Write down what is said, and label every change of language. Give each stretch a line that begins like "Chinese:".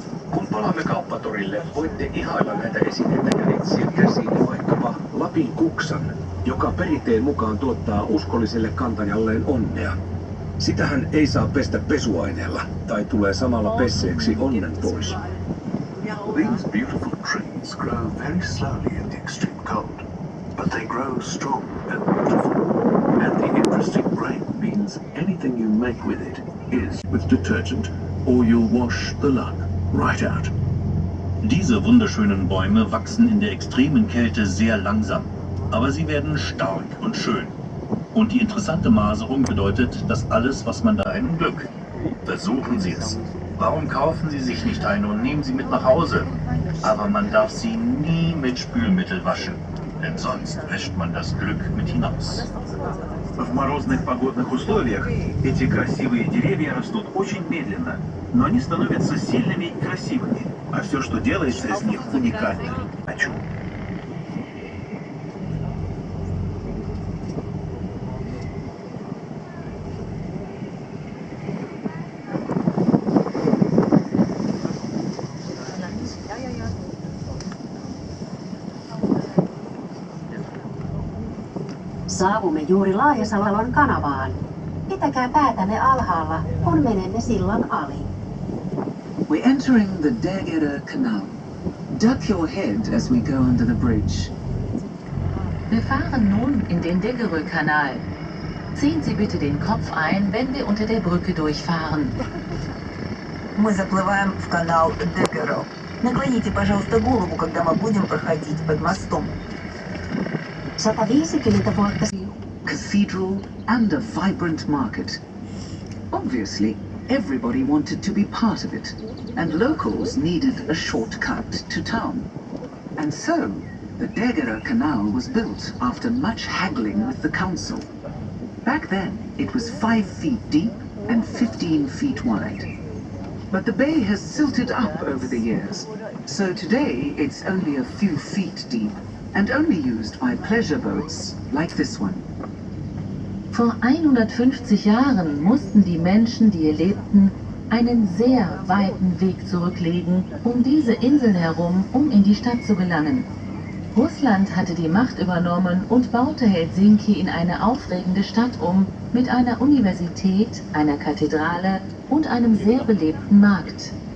Finnish: Kun palaamme kauppatorille, voitte ihailla näitä esineitä ja etsiä käsiin vaikkapa Lapin kuksan, joka perinteen mukaan tuottaa uskolliselle kantajalleen onnea. Sitähän ei saa pestä pesuaineella, tai tulee samalla pesseeksi onnen pois.
English: These beautiful trees grow very slowly in the extreme cold, but they grow strong and beautiful. And the interesting grain means anything you make with it is with detergent, or you'll wash the luck right out.
German: Diese wunderschönen Bäume wachsen in der extremen Kälte sehr langsam, aber sie werden stark und schön. Und die interessante Maserung bedeutet, dass alles, was man da ein Glück. Versuchen Sie es. Warum kaufen Sie sich nicht eine und nehmen Sie mit nach Hause? Aber man darf sie nie mit Spülmittel waschen, denn sonst wäscht man das Glück mit hinaus.
Russian: В морозных погодных условиях эти красивые деревья растут очень медленно, но они становятся сильными и красивыми, а все, что делается из них, уникально. Хочу.
Finnish: Saavumme juuri Laajasalon kanavaan. Pitäkää päätänne alhaalla, kun menemme sillan ali.
English: We're entering the Dagera Canal. Duck your head as we go under the bridge.
German: Wir fahren nun in den Degerö-Kanal. Ziehen Sie bitte den Kopf ein, wenn wir unter der Brücke durchfahren.
Russian: Мы заплываем в канал Дегеро. Наклоните, пожалуйста, голову, когда мы будем проходить под мостом.
Finnish: 150 vuotta
English: Cathedral and a vibrant market. Obviously, everybody wanted to be part of it, and locals needed a shortcut to town. And so, the Dagera Canal was built after much haggling with the council. Back then, it was 5 feet deep and 15 feet wide. But the bay has silted up over the years, so today it's only a few feet deep and only used by pleasure boats like this one.
German: Vor 150 Jahren mussten die Menschen, die hier lebten, einen sehr weiten Weg zurücklegen, um diese Inseln herum, um in die Stadt zu gelangen. Russland hatte die Macht übernommen und baute Helsinki in eine aufregende Stadt um, mit einer Universität, einer Kathedrale und einem sehr belebten Markt.